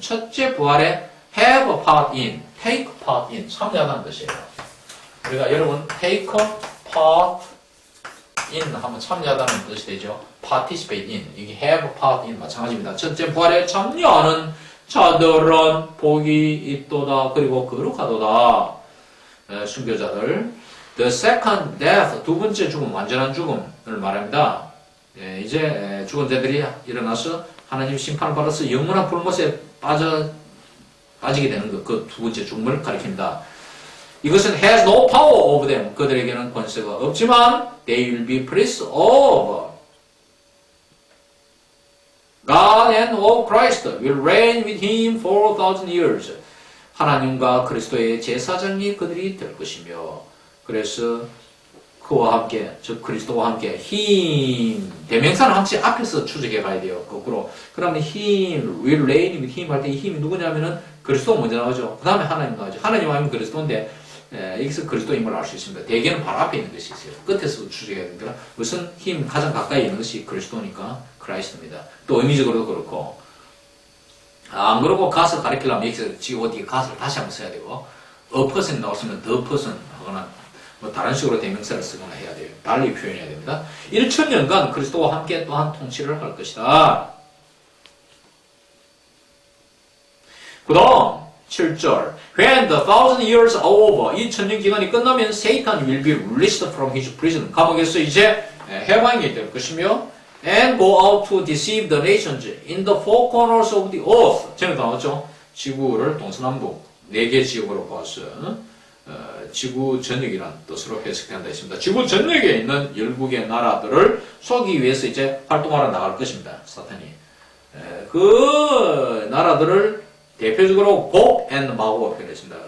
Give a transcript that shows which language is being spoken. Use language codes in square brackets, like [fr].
[ko] 첫째 부활에 have a part in, take part in, 참여하는 뜻이에요. 우리가 여러분 take part in 하면 참여하다는 뜻이 되죠. participate in, 이게 have a part in 마찬가지입니다. 첫째 부활에 참여하는 자들은 복이 있도다. 그리고 거룩하도다. 순교자들. The second death, 두 번째 죽음, 완전한 죽음을 말합니다. 이제 죽은 자들이 일어나서 하나님 심판을 받아서 영원한 불못에 빠지게 되는 것, 그 두 번째 죽음을 가리킵니다. [en] 이것은 has no power over them. [ko] 그들에게는 권세가 없지만 [en] they will be priests of God and of Christ will reign with him for 1,000 years. [ko] 하나님과 그리스도의 제사장이 그들이 될 것이며 그래서 그와 함께, 즉 그리스도와 함께 him, 대명사는 항상 앞에서 추적해 가야 돼요. 거꾸로. 그러면 him, will reign with him 할 때 이 힘이 누구냐면은 그리스도가 먼저 나오죠. 그 다음에 하나님 나오죠. 하나님 하면 그리스도인데 여기서 그리스도임을 알 수 있습니다. 대개는 바로 앞에 있는 것이 있어요. 끝에서 추적해야 됩니다. 우선 힘 가장 가까이 있는 것이 그리스도니까 크라이스트입니다. 또 의미적으로도 그렇고 안 그러고 갓을 가리키려면 여기서 지금 어디 갓을 다시 한번 써야 되고 a person 나왔으면 the person 하거나 뭐 다른 식으로 대명사를 쓰거나 해야 돼요. 달리 표현해야 됩니다. 1,000년간 그리스도와 함께 또한 통치를 할 것이다. 그 다음 7절 [en] When the 1,000 years are over [ko] 2,000년 기간이 끝나면 [en] Satan will be released from his prison [ko] 감옥에서 이제 해방이 될 것이며 [en] and go out to deceive the nations in the four corners of the earth [ko] 전에 나왔죠. 지구를 동서남북 4개 지역으로 보았어요. 지구 전역이라는 뜻으로 해석된다 했습니다. 지구 전역에 있는 12개의 나라들을 속이기 위해서 이제 활동하러 나갈 것입니다. 사탄이. 그 나라들을 대표적으로 고 and 마고로 표현했습니다.